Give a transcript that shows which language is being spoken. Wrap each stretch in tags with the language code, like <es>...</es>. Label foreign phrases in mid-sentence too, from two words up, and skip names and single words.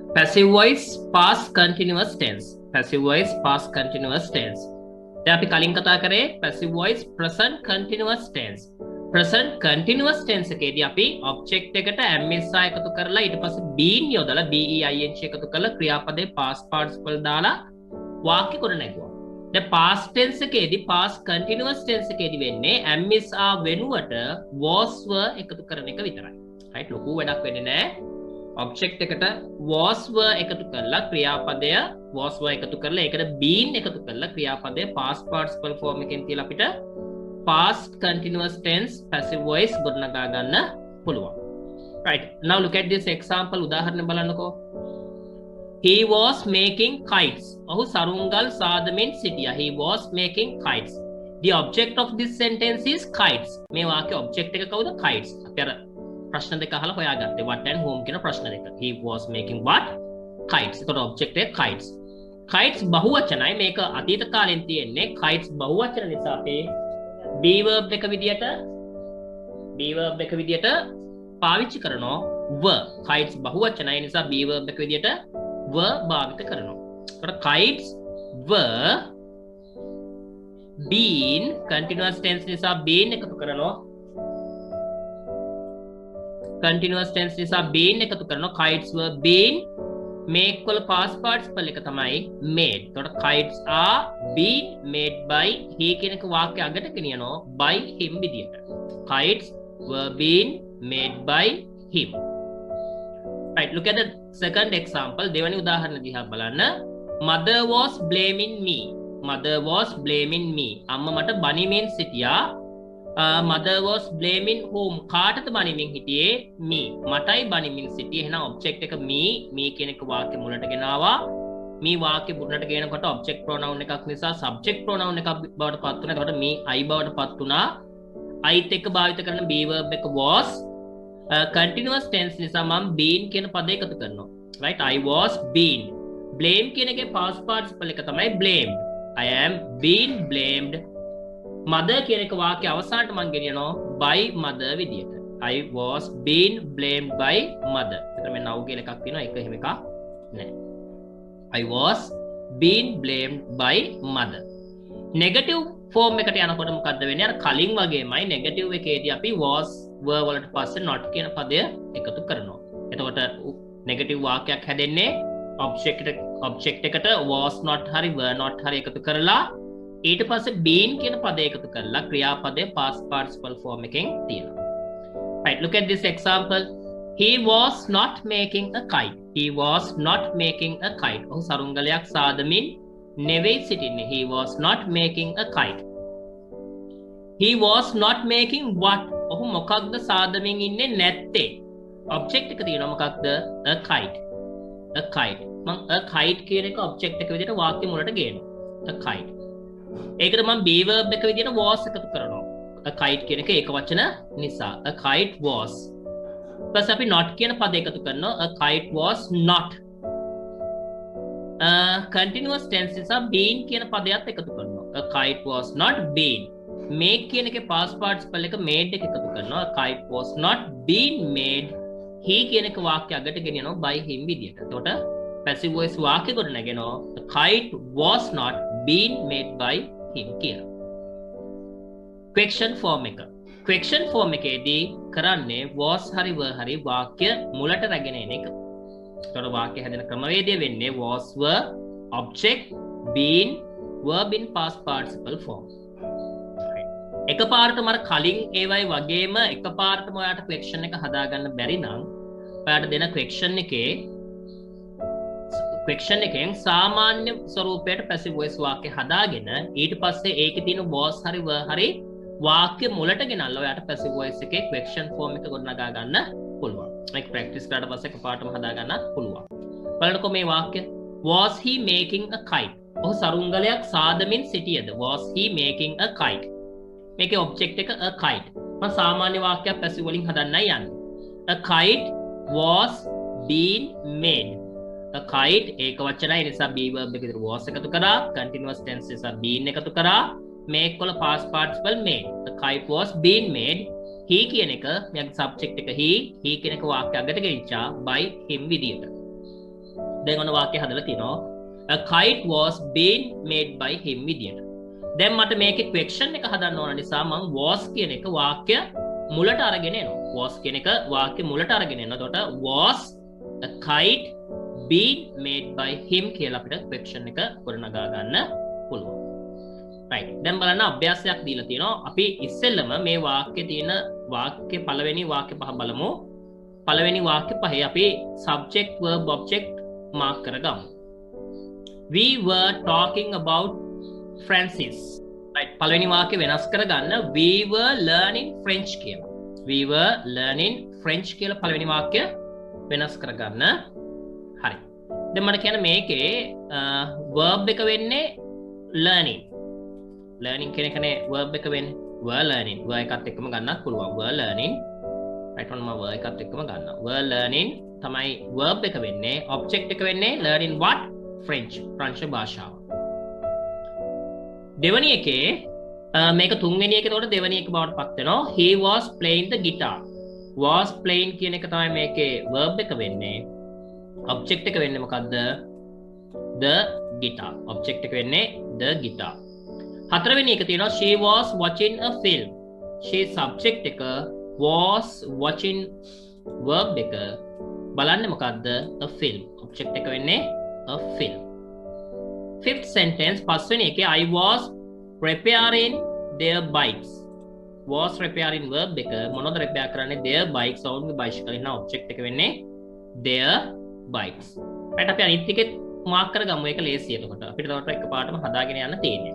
<en>passive voice past continuous tense. passive voice past continuous tense.</en> <si>දැන් අපි කලින් කතා කරේ</si> <en>passive voice present continuous tense. present continuous tense</en> <si>එකේදී අපි object එකට MSI එකතු කරලා ඊට පස්සේ been යොදලා BEING එකතු කරලා ක්‍රියාපදේ</si> <en>past participle</en> <si>දාලා වාක්‍ය කොට නැගුවා. දැන්</si> <en>past tense</en> <si>එකේදී</si> <en>past continuous tense</en> <si>එකේදී වෙන්නේ MSI වෙනුවට</si> <en>was were</en> <si>එකතු කරන එක විතරයි. right ලොකු වැඩක් වෙන්නේ නැහැ. object එකට</si> <en>was were</en> <si>එකතු කරලා ක්‍රියාපදය</si> <en>was were</en> <si>එකතු කරලා ඒකට been එකතු කරලා ක්‍රියාපදය</si> <en>past participle form</en> <si>එකෙන් තියලා අපිට</si> <en>past continuous tense passive voice</en> <si>ගොඩනගා ගන්න පුළුවන්.</si> <en>right now look at this example</en> <si>උදාහරණ බලන්නකෝ.</si> <en>he was making kites.</en> <si>ඔහු සරුංගල් සාදමින් සිටියා.</si> <en>he was making kites. the object of this sentence is kites.</en> <si>මේ වාක්‍ය object එක කවුද? kites. අපි අර ප්‍රශ්න දෙක අහලා හොයාගත්තේ</si> <en>what and whom</en> <si>කියන ප්‍රශ්න දෙක.</si> <en>he was making what? kites.</en> <si>ඒකට object එක kites. kites බහුවචනයි. මේක අතීත කාලෙන් තියෙන්නේ. kites බහුවචන නිසා අපි</si> <en>be verb</en> <si>එක විදියට පාවිච්චි කරනවා were. kites බහුවචනයි නිසා</si> <en>be verb</en> <si>එක විදියට were භාවිත කරනවා. ඒකට</si> <en>kites were been continuous tense</en> <si>නිසා been එකතු කරනවා.</si> <en>continuous tense</en> <si>නිසා been එකතු කරනවා.</si> <en>kites were been make වල past participle</en> <si>එක තමයි</si> <en>made.</en> <si>එතකොට</si> <en>kites are been made by he</en> <si>කියන එක වාක්‍ය අගට ගෙනියනවා</si> <en>by him</en> <si>විදියට.</si> <en>kites were been made by him. right look at the second example.</en> <si>දෙවැනි උදාහරණ දිහා බලන්න.</si> <en>mother was blaming me. mother was blaming me.</en> <si>අම්මා මට බනිමින් සිටියා.</si> <en>mother was blaming whom?</en> <si>කාටද බනිමින් හිටියේ? me. මටයි බනිමින් සිටියේ. එහෙනම් object එක me කියන එක වාක්‍ය මුලට ගෙනාවා. me වාක්‍ය මුලට ගෙනකොට</si> <en>object pronoun</en> <si>එකක් නිසා</si> <en>subject pronoun</en> <si>එකක් බවට පත් වුණා. එතකොට</si> <en>me I</en> <si>බවට පත් වුණා. I'ත් එක්ක භාවිත කරන</si> <en>be verb</en> <si>එක was. continuous tense නිසා මම been කියන පදේ එකතු කරනවා.</si> <en>right I was been. blame</en> <si>කියන එකේ</si> <en>past participle</en> <si>එක තමයි</si> <en>blamed. I am been blamed.</en> <si>mother කියන එක වාක්‍ය අවසානට මම ගෙනියනවා</si> <en>by mother</en> <si>විදියට.</si> <en>I was been blamed by mother.</en> <si>එතන මේ now කියලා එකක් තියෙනවා. ඒක එහෙම එකක් නෑ.</si> <en>I was been blamed by mother. negative form</en> <si>එකට යනකොට මොකද්ද වෙන්නේ? අර කලින් වගේමයි negative එකේදී අපි</si> <en>was were</en> <si>වලට පස්සේ not කියන පදය එකතු කරනවා. එතකොට negative වාක්‍යයක් හැදෙන්නේ object එකට</si> <en>was not</en> <si>හරි</si> <en>were not</en> <si>හරි එකතු කරලා ඊට පස්සේ been කියන පදය එකතු කරලා ක්‍රියාපදයේ</si> <en>past participle form</en> <si>එකෙන් තියෙනවා.</si> <en>right look at this example. he was not making a kite. he was not making a kite.</en> <si>ඔහු සරුංගලයක් සාදමින් නෙවෙයි සිටින්නේ.</si> <en>he was not making a kite. he was not making what?</en> <si>ඔහු මොකක්ද සාදමින් ඉන්නේ නැත්තේ? object එක තියෙනවා මොකක්ද?</si> <en>a kite. a kite.</en> <si>මම</si> <en>a kite</en> <si>කියන එක object එක විදිහට වාක්‍ය මුලට ගේනවා.</si> <en>a kite.</en> <si>ඒකට මම</si> <en>be verb</en> <si>එක විදිහට was එකතු කරනවා.</si> <en>a kite</en> <si>කියන එක ඒක වචන නිසා.</si> <en>a kite was.</en> <si>ඊපස් අපි not කියන පද එකතු කරනවා.</si> <en>a kite was not. continuous tense</en> <si>නිසා been කියන පදයක් එකතු කරනවා.</si> <en>a kite was not been. make</en> <si>කියන එකේ</si> <en>past participle එක made</en> <si>එක එකතු කරනවා.</si> <en>a kite was not been made. he</en> <si>කියන එක වාක්‍ය අගට ගෙනියනවා</si> <en>by him විදියට.</en> <si>එතකොට</si> <en>passive voice</en> <si>වාක්‍ය කොට නැගෙනවා</si> <en>the kite was not been made by him</en> <si>කියලා.</si> <en>question form</en> <si>එක.</si> <en>question form</en> <si>එකේදී කරන්නේ was හරි were හරි වාක්‍ය මුලට රැගෙන එන එක. එතකොට වාක්‍ය හැදෙන ක්‍රමවේදය වෙන්නේ</si> <en>was were object been verb in past participle form.</en> <si>එකපාරටම අර කලින් ඒවයි වගේම එකපාරටම ඔයාලට question එක හදාගන්න බැරි නම් ඔයාලට දෙන question එකෙන් සාමාන්‍ය ස්වරූපයට</si> <en>passive voice</en> <si>වාක්‍ය හදාගෙන ඊට පස්සේ ඒකේ තියෙන was හරි were හරි වාක්‍ය මුලට ගෙනල්ලා ඔයාලට</si> <en>passive voice</en> <si>එකේ</si> <en>question form</en> <si>එක ගොඩනගා ගන්න පුළුවන්. මේක practice කරලා පස්සේ එකපාරටම හදා ගන්න පුළුවන්. බලන්නකෝ මේ වාක්‍ය.</si> <en>was he making a kite?</en> <si>ඔහු සරුංගලයක් සාදමින් සිටියද?</si> <en>was he making a kite?</en> <si>මේකේ object එක</si> <en>a kite.</en> <si>මම සාමාන්‍ය වාක්‍යයක් passive වලින් හදන්නයි යන්නේ.</si> <en>a kite was been made. a kite</en> <si>ඒක වචනයි නිසා</si> <en>be verb</en> <si>එක විතර was එකතු කරා.</si> <en>continuous tense</en> <si>නිසා been එකතු කරා. make වල</si> <en>past participle made. the kite was been made.</en> <si>he කියන එක මෙයාගේ subject එක he කියන එක වාක්‍ය අගට ගෙනිච්චා</si> <en>by him</en> <si>විදියට. දැන් ඔන්න වාක්‍ය හදලා තිනවා.</si> <en>A kite was being made by him විදියට.</en> <si>දැන් මට මේකේ question එක හදන්න ඕන නිසා මම was කියන එක වාක්‍ය මුලට අරගෙන එනවා. was කියන එක වාක්‍ය මුලට අරගෙන එනවා. එතකොට</si> <en>was a kite being made by him</en> <si>කියලා අපිට question එක ගොඩනගා ගන්න පුළුවන්. right. දැන් බලන්න අභ්‍යාසයක් දීලා තියෙනවා. අපි ඉස්සෙල්ලම මේ වාක්‍යයේ තියෙන වාක්‍ය පළවෙනි වාක්‍ය පහ බලමු. පළවෙනි වාක්‍ය පහේ අපි</si> <en>subject verb object mark</en> <si>කරගමු.</si> <en>We were talking about Francis. right.</en> <si>පළවෙනි වාක්‍ය වෙනස් කරගන්න</si> <en>we were learning French</en> <si>කියලා.</si> <en>we were learning French</en> <si>කියලා පළවෙනි වාක්‍ය වෙනස් කරගන්න. හරි. දැන් මට කියන්න මේකේ verb එක වෙන්නේ learning. learning කියන එකනේ verb එක වෙන්නේ.</si> <en>were learning.</en> <si>were එකත් එක්කම ගන්නත් පුළුවන්.</si> <en>were learning. right one were</en> <si>එකත් එක්කම ගන්නවා.</si> <en>were learning තමයි verb</en> <si>එක වෙන්නේ.</si> <en>object</en> <si>එක වෙන්නේ</si> <en>learning what? French.</en> <si>ප්‍රංශ භාෂාව. දෙවැනි එකේ මේක තුන්වෙනි එකේ උඩ දෙවැනි එක බවට පත් වෙනවා.</si> <en>he was playing the guitar.</en> <si>was playing කියන එක තමයි මේකේ verb එක වෙන්නේ. object එක වෙන්නේ මොකද්ද?</si> <en>the guitar. object</en> <si>එක වෙන්නේ</si> <en>the guitar.</en> <si>හතරවෙනි එක තියෙනවා</si> <en>she was watching a film. she subject එක was watching verb</en> <si>එක බලන්නේ මොකද්ද?</si> <en>a film. object</en> <si>එක වෙන්නේ</si> <en>a film. fifth sentence</en> <si>පස්වෙනි එකේ</si> <en>I was repairing their bikes. was repairing verb</en> <si>එක මොනවද</si> <en>repair කරන්නේ? their bikes ඔවුන්ගේ bicycle එක. object</en> <si>එක වෙන්නේ</si> <en>their bikes.</en> <si>right අපි අනිත් එකේ මාක් කරගමු. ඒක ලේසියි. එතකොට අපිට තවට එකපාරටම හදාගෙන යන්න තියෙන්නේ.</si>